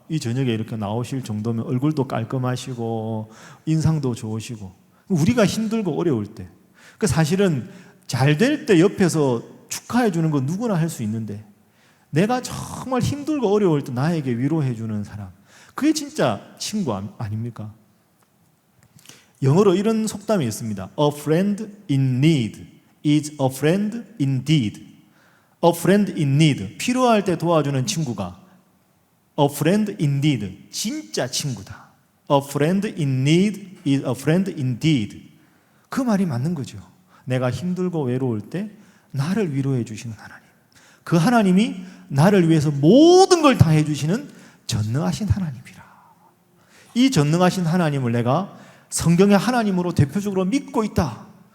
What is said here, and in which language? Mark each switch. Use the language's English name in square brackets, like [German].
[Korean] 이 저녁에 이렇게 나오실 정도면 얼굴도 깔끔하시고 인상도 좋으시고, 우리가 힘들고 어려울 때, 그 사실은 잘 될 때 옆에서 축하해 주는 건 누구나 할 수 있는데, 내가 정말 힘들고 어려울 때 나에게 위로해 주는 사람, 그게 진짜 친구 아닙니까? 영어로 이런 속담이 있습니다. [English] A friend in need is a friend indeed. A friend in need, [Korean] 필요할 때 도와주는 친구가 [English] A friend indeed, [Korean] 진짜 친구다. [English] A friend in need is a friend indeed. [Korean] 그 말이 맞는 거죠. 내가 힘들고 외로울 때 나를 위로해 주시는 하나님, 그 하나님이 나를 위해서 모든 걸 다 해주시는 전능하신 하나님이라. 이 전능하신 하나님을 내가 성경의 하나님으로 대표적으로 믿고 있다.